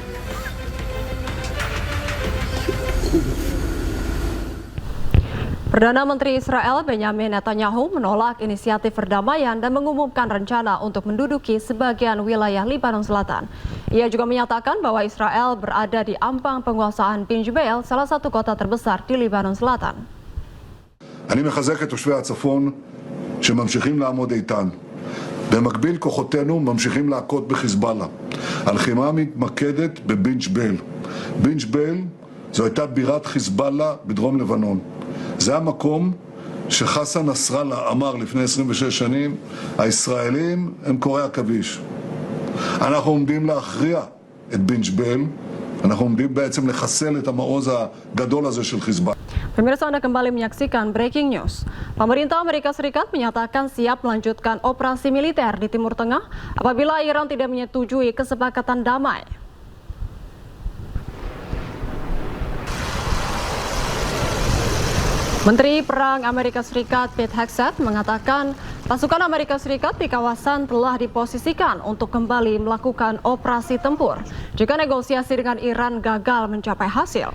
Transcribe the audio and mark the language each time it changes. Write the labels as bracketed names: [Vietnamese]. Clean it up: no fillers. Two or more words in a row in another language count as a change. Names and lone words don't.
[Indonesian] Perdana Menteri Israel Benjamin Netanyahu menolak inisiatif perdamaian dan mengumumkan rencana untuk menduduki sebagian wilayah Lebanon Selatan. Ia juga menyatakan bahwa Israel berada di ambang penguasaan Bin Jubail, salah satu kota terbesar di Lebanon Selatan. [Hebrew] אני מחזק את תושבי הצפון שממשיכים לעמוד איתן. במקביל כוחותינו ממשיכים להכות בחיזבאללה. הלחימה מתמקדת בבין ג'בייל. בין ג'בייל זו הייתה בירת חיזבאללה בדרום לבנון. זה המקום שחסן נסראללה אמר לפני 26 שנים, הישראלים הם קוראי עכביש. אנחנו עומדים להכריע את בין ג'בייל, אנחנו עומדים בעצם לחסל את המעוז הגדול הזה של חיזבאללה. [Indonesian] Pemirsa, Anda kembali menyaksikan [English] Breaking News. [Indonesian] Pemerintah Amerika Serikat menyatakan siap melanjutkan operasi militer di Timur Tengah apabila Iran tidak menyetujui kesepakatan damai. Menteri Perang Amerika Serikat Pete Hegseth mengatakan pasukan Amerika Serikat di kawasan telah diposisikan untuk kembali melakukan operasi tempur jika negosiasi dengan Iran gagal mencapai hasil.